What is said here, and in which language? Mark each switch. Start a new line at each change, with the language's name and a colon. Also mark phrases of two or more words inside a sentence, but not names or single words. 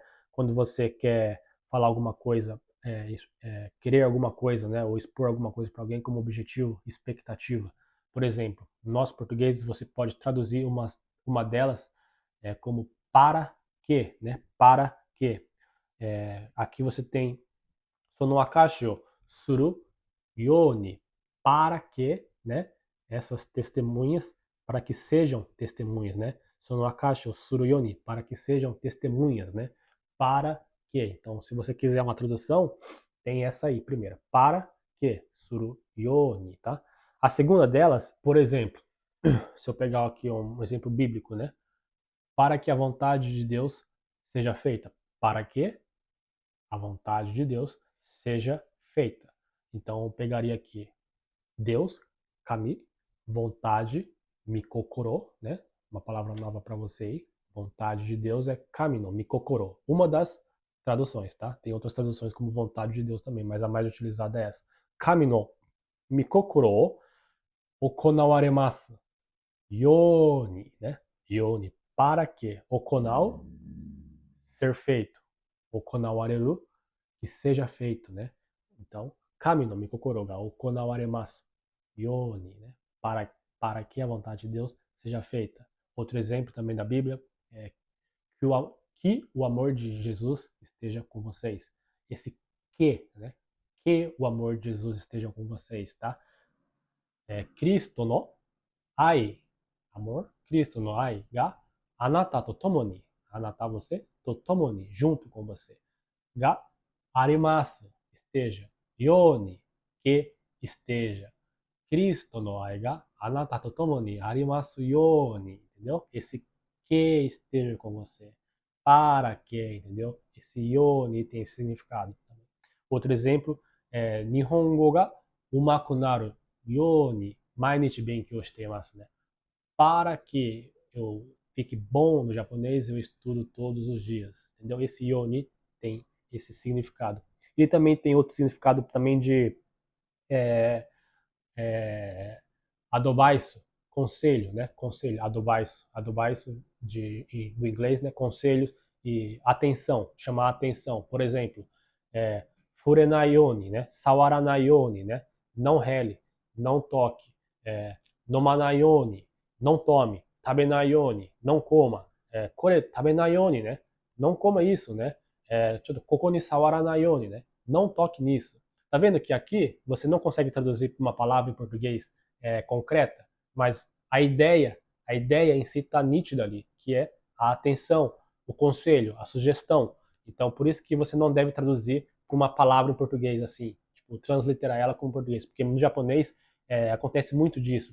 Portuguese: Quando você quer falar alguma coisa, querer alguma coisa, né? Ou expor alguma coisa para alguém como objetivo, expectativa. Por exemplo, nós portugueses você pode traduzir uma delas como para que, né? Para que. Aqui você tem
Japanese: その証をするように,
Portuguese: para que, né? Essas testemunhas, para que sejam testemunhas, né?
Japanese: その証をするように,
Portuguese: para que sejam testemunhas, né? Para que. Então, se você quiser uma tradução, tem essa aí, primeira. Para que,
Japanese: するように,
Portuguese: tá? A segunda delas, por exemplo, se eu pegar aqui um exemplo bíblico, né? Para que a vontade de Deus seja feita. Para que a vontade de Deus seja feita. Então eu pegaria aqui Deus, kami, vontade, mikokoro, né? Uma palavra nova para você aí. Vontade de Deus é
Japanese: 神の御心.
Portuguese: Uma das traduções, tá? Tem outras traduções como vontade de Deus também, mas a mais utilizada é essa.
Japanese: 神の御心行われますように,
Portuguese: né? Yoni, para que okonau, ser feito. Okonawareru, que seja feito, né? Então,
Japanese: 神の御心が行われますように,
Portuguese: né? Para que a vontade de Deus seja feita. Outro exemplo também da Bíblia é que o amor de Jesus esteja com vocês. Esse que, né? Que o amor de Jesus esteja com vocês, tá?
Japanese: キリストの愛, amor, キリストの愛があなたと共に、あなた você, と共に,
Portuguese: junto com você.
Japanese: があります,
Portuguese: esteja. Yoni, que esteja.
Japanese: キリストの愛があなたと共にありますように,
Portuguese: entendeu? Esse que esteja com você. Para que, entendeu? Esse yoni tem esse significado também. Outro exemplo é
Japanese: 日本語が上手くなるように毎日勉強しています,
Portuguese: né? Para que eu fique bom no japonês, eu estudo todos os dias, entendeu? Esse yoni tem esse significado. E também tem outro significado também de adobaiço, conselho, né? Conselho, adobaiço, adobaiço do inglês, né? Conselhos e atenção, chamar atenção. Por exemplo,
Japanese: 触れないように,
Portuguese: né?
Japanese: 触らないように,
Portuguese: né? Não rele, não toque.
Japanese: 飲まないように,
Portuguese: não tome.
Japanese: 食べないように,
Portuguese: não coma.
Japanese: これ食べないように,
Portuguese: né? Não coma isso, né?
Japanese: ここに触らないように,
Portuguese: né? Não toque nisso. Tá vendo que aqui você não consegue traduzir uma palavra em português concreta, mas a ideia em si está nítida ali, que é a atenção, o conselho, a sugestão. Então, por isso que você não deve traduzir com uma palavra em português assim, tipo, transliterar ela como português, porque no japonês acontece muito disso.